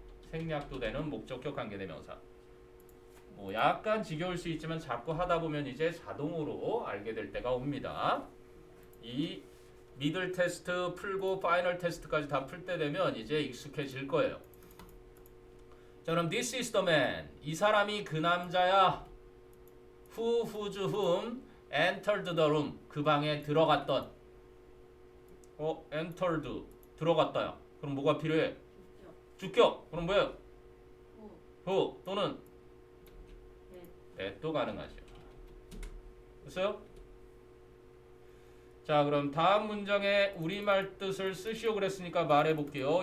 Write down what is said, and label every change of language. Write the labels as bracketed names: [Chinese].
[Korean] 생략. 생략도 되는 목적격 관계대명사. 뭐 약간 지겨울 수 있지만 자꾸 하다 보면 이제 자동으로 알게 될 때가 옵니다. 이 미들 테스트 풀고 파이널 테스트까지 다 풀 때 되면 이제 익숙해질 거예요. 자, 그럼 [English] this is the man. [Korean] 이 사람이 그 남자야. [English] whose whom entered the room. [Korean] 그 방에 들어갔던. entered 들어갔다야. 그럼 뭐가 필요해? 주격. 주격. 그럼 뭐예요? 호. who 또는 네. that도 가능하죠. 됐어요? 자, 그럼 다음 문장에 우리말 뜻을 쓰시오 그랬으니까 말해 볼게요.